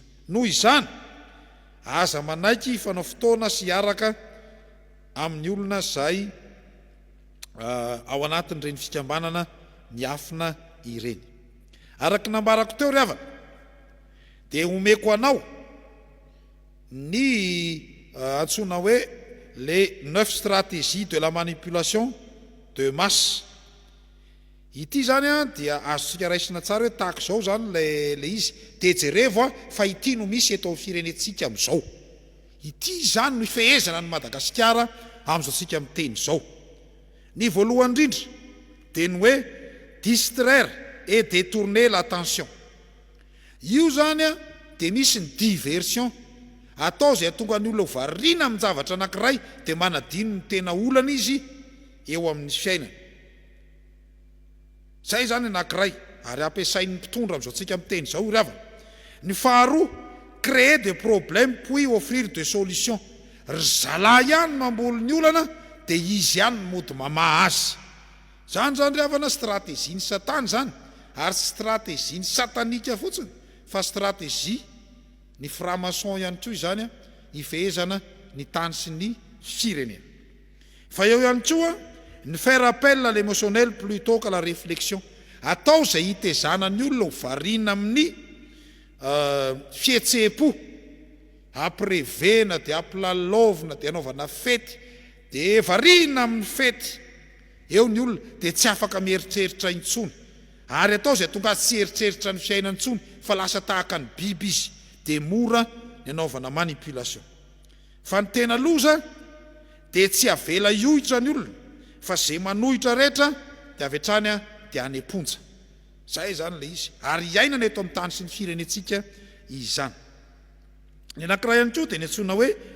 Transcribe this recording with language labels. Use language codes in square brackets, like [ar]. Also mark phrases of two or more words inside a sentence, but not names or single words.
[mg] Noho izany aza manaiky fanao fotoana sy araka amin'ny olona zay ao anatin'ireny fikambanana miafina ireny. Araky nambarako teo ry havana de omeko anao ny antsona hoe [fr] les 9 stratégies de la manipulation de masse. [mg] Ity zany dia azontsika raisina tsara hoe tahaka zao zany le izy, de jerevo fa ity no misy eto amin'ny firenentsika am'izao. Ity zany no ifehezana ny Madagasikara am'izao tsika miteny zao. Ny voalohany indrindra de ny hoe [fr] distraire et détourner l'attention. [mg] Io zany de misy ny diversion, atao zay tonga ny olona variana amin'ny zavatra anankiray de manadino ny tena olana izy eo amin'ny fiainana. Zay zany anankiray ary ampiasain'ny mpitondra am'izao tsika miteny zao ry havana. Ny faharoa, [fr] créer des problèmes puis offrir des solutions. [mg] Ry zalahy ihany mamboly ny olana de izy ihany mody mamaha azy. Zany ry havana stratégie ny satana zany, ary stratégie ny satanika fotsiny, fa stratégie ny franc-maçon ihany koa izany ifehezana ny tany sy ny firenena. Fa eo ihany koa ny [fr] faire appel à l'émotionnel plutôt que la réflexion. [mg] Atao zay hitezana ny olona ho variana amin'ny fihetsepo, aprevena de ampilalaovina de anaovana fety dia varina amin'ny fety eo ny olona dia tsy afaka mieritreritra intsony ary atao izay tonga tsy eritreritra ny fiainany intsony fa lasa tahaka ny biby izy dia mora ny anaovana manipulation fa ny tena loza dia tsy avela iohitra ny olona fa zay manohitra rehetra dia avy hatrany dia any am-ponja zay zany le izy ary iainana eto amin'ny tany sy ny firenentsika izany ny anankiray ihany koa dia ny antsoina hoe